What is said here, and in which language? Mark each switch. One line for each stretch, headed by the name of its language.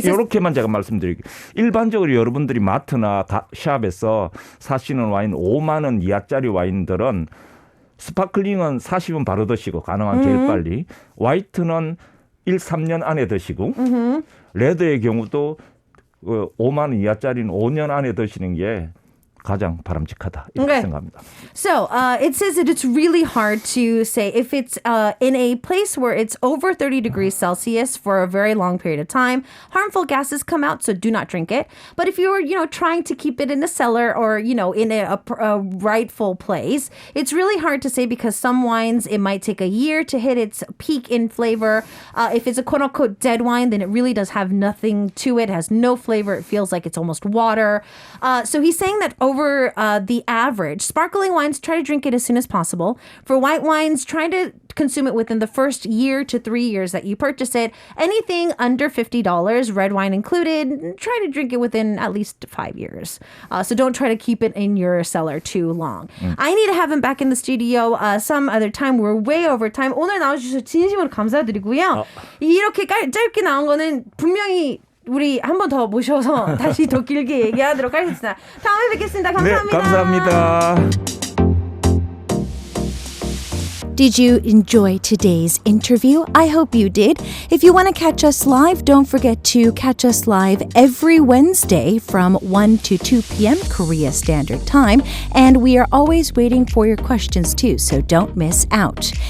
Korean: 이렇게만 제가 말씀드릴게요. 일반적으로 여러분들이 마트나 샵에서 사시는 와인 5만 원 이하짜리 와인들은 스파클링은 40은 바로 드시고 가능한 제일 빨리 화이트는 1, 3년 안에 드시고 레드의 경우도 5만 원 이하짜리는 5년 안에 드시는 게 가장 바람직하다 이렇게 생각합니다.
English: So it says that it's really hard to say if it's in a place where it's over 30 degrees Celsius for a very long period of time, harmful gases come out, so do not drink it. But if you're, trying to keep it in a cellar or, in a rightful place, it's really hard to say because some wines, it might take a year to hit its peak in flavor. If it's a quote unquote dead wine, then it really does have nothing to it, has no flavor. It feels like it's almost water. So he's saying that over the average, sparkling wines, try to drink it as soon as possible. For white wines, try to consume it within the first year to 3 years that you purchase it. Anything under $50, red wine included, try to drink it within at least 5 years. So don't try to keep it in your cellar too long. I need to have him back in the studio some other time. We're way over time.
Korean: 오늘 나와주셔서 진심으로 감사드리고요. 이렇게 짧게 나온 거는 분명히 우리 한 번 더 모셔서 다시 더 길게 얘기하도록 하겠습니다. 다음에 뵙겠습니다. 감사합니다. 네, 감사합니다.
English: Did you enjoy today's interview? I hope you did. If you want to catch us live, don't forget to catch us live every Wednesday from 1 to 2 p.m. Korea Standard Time. And we are always waiting for your questions too, so don't miss out.